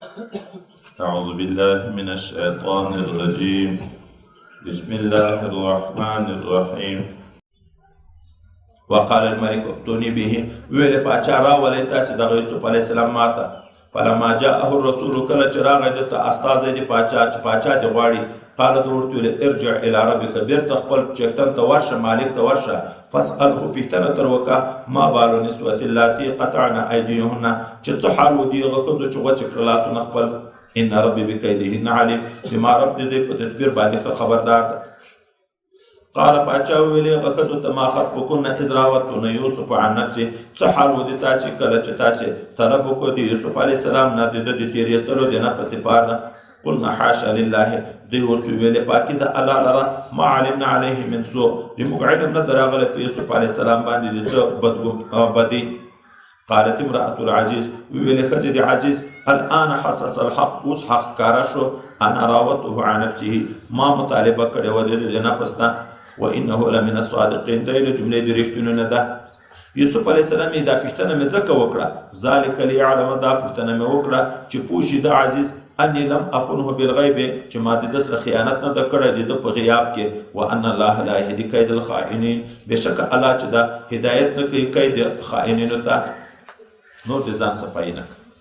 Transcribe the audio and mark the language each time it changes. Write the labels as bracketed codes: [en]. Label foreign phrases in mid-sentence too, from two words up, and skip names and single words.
[ar] أعوذ بالله من الشيطان الرجيم بسم الله الرحمن الرحيم وقال الملك ائتوني به [ps] ویل پاچا راولئ تاسې دغه یوسف علیه السلام ماته [ar] فلما جاءه الرسول [ps] کله چې راغی دته استازی د پاچا چې پاچا دې غواړي قال ده ورته ویل [ar] ارجع الى ربک [ps] بیرته خپل چښتن ته ورشه مالک ته ورشه فاسأله پوښتنه تر وکړه [ar] ما بال نسوة اللاتي قطعن ایدیهن [ps] چې څه حال و دي هغه ښځو چې غوڅې کړه لاسونه خپل [ar] ان ربي بکیدهن علیم [ps] بما رب دې په تدبیر باندې ښه خبردار ده قال پاچا ویلې هغه ښځو ته [ar] ما خطبکن اذ راوتن یوسف عن نفسه [ps] څه حال و دي تاسې کله چې تاسې طلب وکړو د یوسف علیه السلام نه د ده د تېرېستلو د نفس دپاره نه [ar] قلنا حاشا لله [ps] دوی ورته ویلې پاکي د الله لره [ar] ما علمنا علیه من سوء [ps] زموږ علم نه د راغلی په یوسف علیه السلام باندې د څه بدي [ar] قالت امرأة العزیز [ps] ویلې ښځې د عزیز [ar] الآن حسس الحق [ps] اوس حق ښکاره شو [ar] انا راوته عن نفسه [ps] ما مطالبه کړې وه د نفس نه [ar] وانه لمن الصادقین [ps] دی له جملې د رښتینو نه ده یوسف علیه السلام یې دا پوښتنه مې ځکه وکړه [ar] ذلک لیعلم [ps] دا پوښتنه مې وکړه چې پوه شي د عزیز [ar] انی لم اخنه بالغیب [ps] چې ما د ده سره خیانت نه ده کړی د ده په غیاب کې [ar] وان الله لا یهدي کید الخائنین [ps] بېشکه الله چې دا هدایت نه کوي کید خائنینو ته نور د ځان صفایي نه